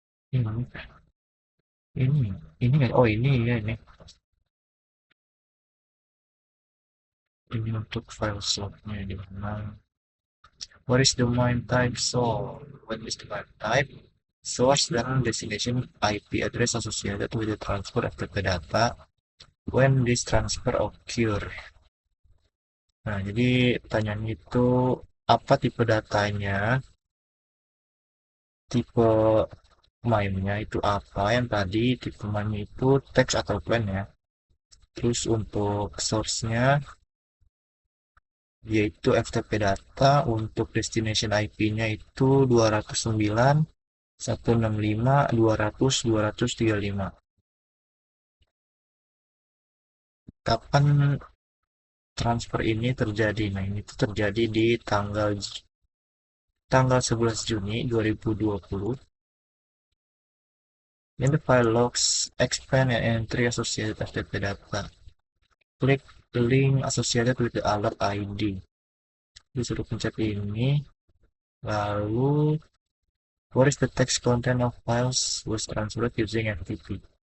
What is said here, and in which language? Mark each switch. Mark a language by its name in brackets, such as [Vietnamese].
[Indonesian] Ini, ini, ini kan? Oh ini ya ini. Ini untuk file lognya di mana? [English] What is the MIME type? So, what is the MIME type? Source dan destination IP address associated with the transfer of the data when this transfer occur. [Indonesian] Nah, jadi pertanyaannya itu apa tipe datanya, tipe MIME-nya itu apa, yang tadi tipe MIME itu teks atau plain ya. Terus untuk source-nya yaitu FTP data, untuk destination IP-nya itu 209 165 200 235. Kapan transfer ini terjadi? Nah, ini tuh terjadi di tanggal 11 Juni 2020. [English] In the file logs, expand and entry associated FTP data. Klik the link associated with the alert ID. [Indonesian] Disuruh pencet ini, lalu [English] what is the text content of files was transferred using FTP?